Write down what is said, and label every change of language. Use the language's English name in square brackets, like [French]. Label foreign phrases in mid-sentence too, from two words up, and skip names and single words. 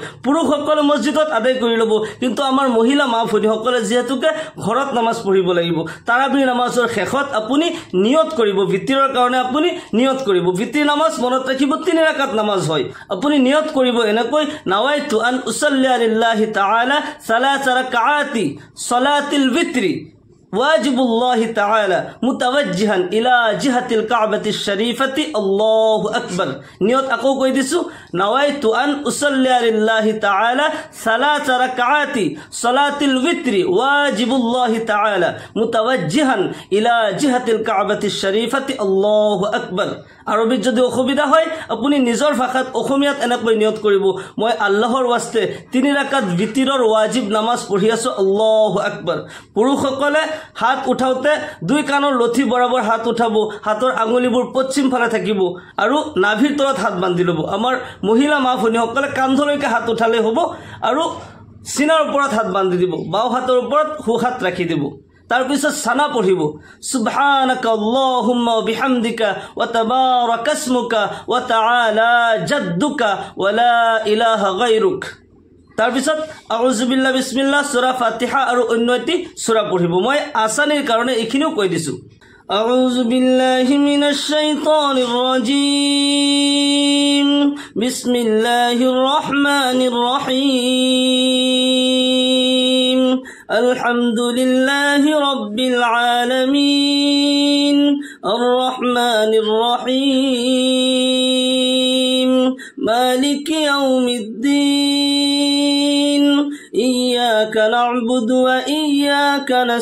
[Assamese] পুৰুষসকলে মছজিদত আদায় কৰি ল'ব, কিন্তু আমাৰ মহিলা মা ভনীসকলে যিহেতুকে ঘৰত নামাজ পঢ়িব লাগিব, তাৰাবিৰ নামাজৰ শেষত আপুনি নিয়ত কৰিব, ভিতৰৰ কাৰণে আপুনি নিয়ত কৰিব। ভিতৰৰ নামাজ মনত ৰাখিব 3 ৰাকাত নামাজ হয়। আপুনি নিয়ত কৰিব এনেকৈ, [Arabic] نويت أن أصلي لله تعالى 3 ركعات صلاة الوتر واجب الله تعالى متوجها الى جهه الكعبه الشريفه الله اكبر। [Assamese] নিয়ত আকৌ কৈ দিছো, [Arabic] نويت أن أصلي لله تعالى 3 ركعات صلاة الوتر واجب الله تعالى متوجها الى جهه الكعبه الشريفه الله اكبر। [Assamese] আৰবিত যদি অসুবিধা হয় আপুনি নিজৰ ভাষাত অসমীয়াত এনেকৈ নিয়ত কৰিব, মই আল্লাহৰ ওয়াস্তে 3 ৰাকাত ভিতৰৰ ওয়াজিব নামাজ পঢ়ি আছো, [Arabic] الله أكبر. [Assamese] পুৰুষসকলে হাত উঠাওতে 2 কাণৰ লথি বৰাবৰ হাত উঠাব, হাতৰ আঙুলিবোৰ পশ্চিম ফালে থাকিব আৰু নাভিৰ তলত হাত বান্ধি ল'ব। আমাৰ মহিলা মা ভনীসকলে কান্ধলৈকে হাত উঠালে হ'ব আৰু সিনাৰ ওপৰত হাত বান্ধি দিব, বাও হাতৰ ওপৰত হু হাত ৰাখি দিব। তাৰ পিছত সানা পঢ়িব, [Arabic] سبحانك اللهم وبحمدك وتبارك اسمك وتعالى جدك ولا إله غيرك. [Assamese] তাৰ পিছত [Arabic] أعوذ بالله بسم الله, [Assamese] সূরা ফাতিহা আৰু অন্য এটি সূরা পঢ়িব। মই আসানিৰ কাৰণে এইখিনিও কৈ দিছো। [Arabic] أعوذ بالله من الشيطان الرجيم، بسم الله الرحمن الرحيم، الحمد لله رب العالمين، الرحمن الرحيم مالك يوم الدين إياك نعبد وإياك